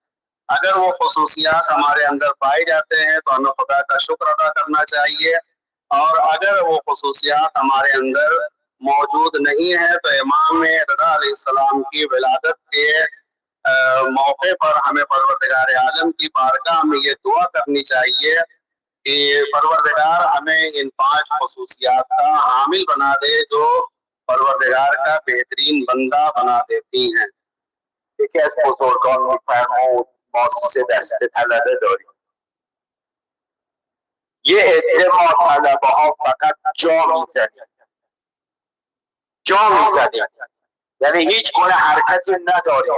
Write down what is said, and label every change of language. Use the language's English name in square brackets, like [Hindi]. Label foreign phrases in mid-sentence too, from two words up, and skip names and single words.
[Urdu] اگر وہ خصوصیات ہمارے اندر پائے جاتے ہیں تو ہمیں خدا کا شکر ادا کرنا چاہیے، اور اگر وہ خصوصیات ہمارے اندر موجود نہیں ہے تو امام رضا علیہ السلام کی ولادت کے موقع پر ہمیں پروردگار عالم کی بارگاہ میں یہ دعا کرنی چاہیے کہ پروردگار ہمیں ان 5 خصوصیات کا حامل بنا دے جو پروردگار کا بہترین بندہ بنا دیتی ہیں. [Persian] یکی از بزرگان می‌فرمود ما 3 دسته طلبه داریم. یه عده ما طلبه ها فقط جا میزنیم، یعنی هیچ گونه حرکتی نداریم.